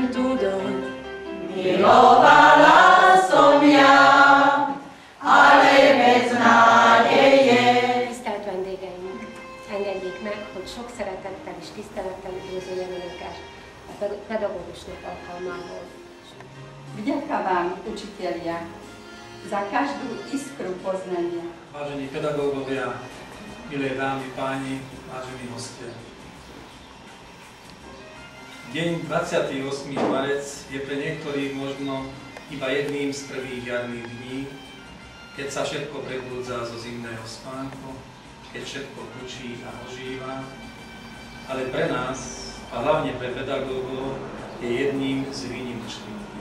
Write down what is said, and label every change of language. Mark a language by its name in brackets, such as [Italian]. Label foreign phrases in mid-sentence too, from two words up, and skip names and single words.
[Slovak] ľudom. Milovala som ja, ale bez nádeje. [Hungarian] Tisztelt vendégeink, engedjék meg, hogy sok szeretettel és tisztelettel üdvözöljem Önöket a pedagógusok alkalmából. [Slovak] Vďaka vám, učitelia, za každú iskru poznania. Vážení pedagógovia, milé dámy, páni, vážení hostia. Deň 28. marec je pre niektorých možno iba jedným z prvých jarných dní, keď sa všetko prebúdza zo zimného spánku, keď všetko hučí a ožíva, ale pre nás, a hlavne pre pedagógov, je jedným z výnimočných dní.